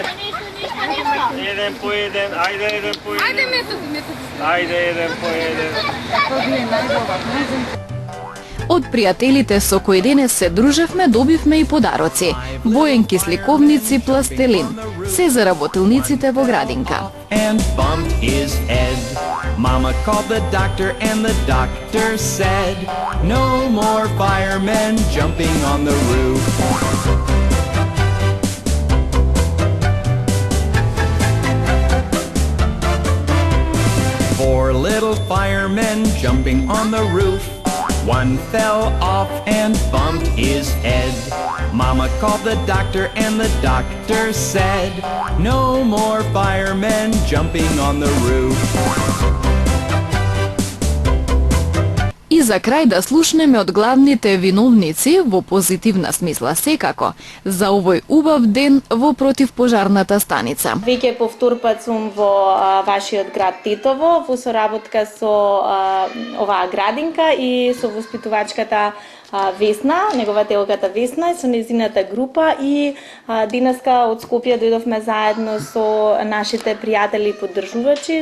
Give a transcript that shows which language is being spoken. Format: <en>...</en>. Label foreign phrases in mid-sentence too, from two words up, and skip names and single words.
<mk>Еден по еден. Ајде еден по еден. Ајде методи. Ајде еден по еден. Од пријателите со кои денес се дружевме, добивме и подароци. Боенки, сликовници, пластелин. Се за работилниците во градинка.</mk> <en>And bumped his head. Mama called the doctor and the doctor said, no more firemen jumping on the roof. Four little firemen jumping on the roof. One fell off and bumped his head. Mama called the doctor and the doctor said, no more firemen jumping on the roof.</en> <mk>И за крај да слушнеме од главните виновници, во позитивна смисла секако, за овој убав ден во противпожарната станица. Веќе повторпат сум во вашиот град Титово, во соработка со оваа градинка и со воспитувачката Весна, негователката Весна и со незината група, и денеска од Скопје дојдовме заедно со нашите пријатели и поддржувачи.</mk>